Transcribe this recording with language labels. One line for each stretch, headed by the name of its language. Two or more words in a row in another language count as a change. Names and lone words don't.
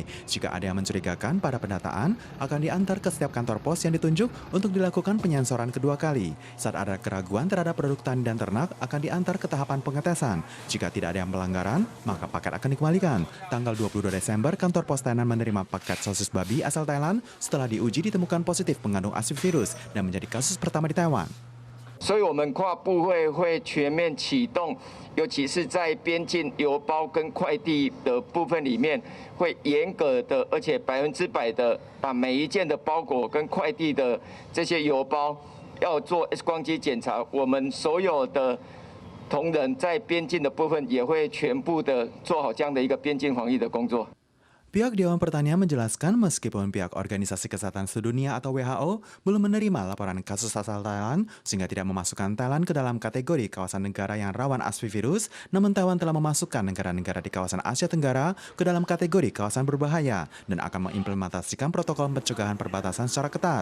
Indonesian: Jika ada yang mencurigakan pada pendataan, akan diantar ke setiap kantor pos yang ditunjuk untuk dilakukan penyensoran kedua kali. Saat ada keraguan terhadap produk tani dan ternak, akan diantar ke tahapan pengetesan. Jika tidak ada yang pelanggaran, maka paket akan dikembalikan. Tanggal 22 Desember, kantor pos Tainan menerima paket sosis babi asal Thailand setelah diuji ditemukan positif mengandung asli virus dan menjadi kasus pertama di Taiwan.
Chinese: 所以，我们跨部会全面启动，尤其是在边境邮包跟快递的部分里面，会严格的，而且100%的把每一件的包裹跟快递的这些邮包要做 X 光机检查。我们所有的同仁在边境的部分也会全部的做好这样的一个边境防疫的工作。
Indonesian: Pihak Dewan Pertanian menjelaskan meskipun pihak Organisasi Kesehatan Sedunia atau WHO belum menerima laporan kasus asal Thailand sehingga tidak memasukkan Thailand ke dalam kategori kawasan negara yang rawan asli virus, namun Taiwan telah memasukkan negara-negara di kawasan Asia Tenggara ke dalam kategori kawasan berbahaya dan akan mengimplementasikan protokol pencegahan perbatasan secara ketat.